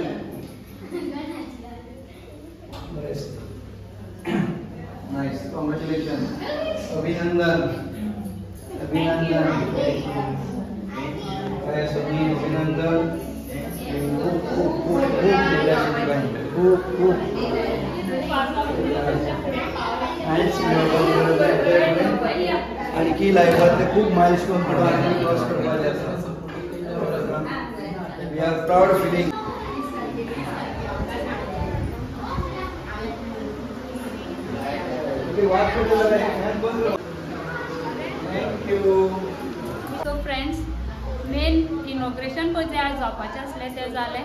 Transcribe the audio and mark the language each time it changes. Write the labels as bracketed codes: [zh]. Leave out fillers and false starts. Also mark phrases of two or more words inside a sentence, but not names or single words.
[en] nice, congratulation, [kok] अभिनंदन अभिनंदन. काय सोनी अभिनंदन. खूप आणखी लायफात ते खूप [en] milestone cross [kok] करपाचे आसा. [en] We are proud feeling. Thank you. so friends, main inauguration [kok] पळय जें आज जावपाचें आसलें तें जालें.